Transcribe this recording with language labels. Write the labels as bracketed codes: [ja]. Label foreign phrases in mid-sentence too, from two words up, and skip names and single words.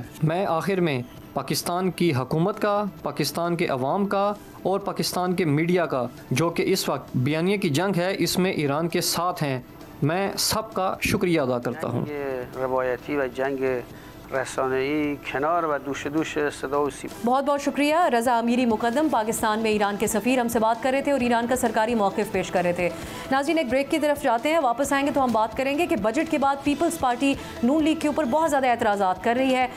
[ur] میں آخر میں پاکستان کی حکومت کا، پاکستان کے عوام کا اور پاکستان کے میڈیا کا جو کہ اس وقت بیانیہ کی جنگ ہے اس میں ایران کے ساتھ ہیں، میں سب کا شکریہ ادا کرتا ہوں. [fa] रसानई کنار و دوش دوش صدا و سیما. [ur] بہت بہت شکریہ. رضا امیری مقدم پاکستان میں ایران کے سفیر ہم سے بات کر رہے تھے اور ایران کا سرکاری موقف پیش کر رہے تھے. ناظرین، ایک بریک کی طرف جاتے ہیں، واپس آئیں گے تو ہم بات کریں گے کہ بجٹ کے بعد پیپلز پارٹی نون لیگ کے اوپر بہت زیادہ اعتراضات کر رہی ہے.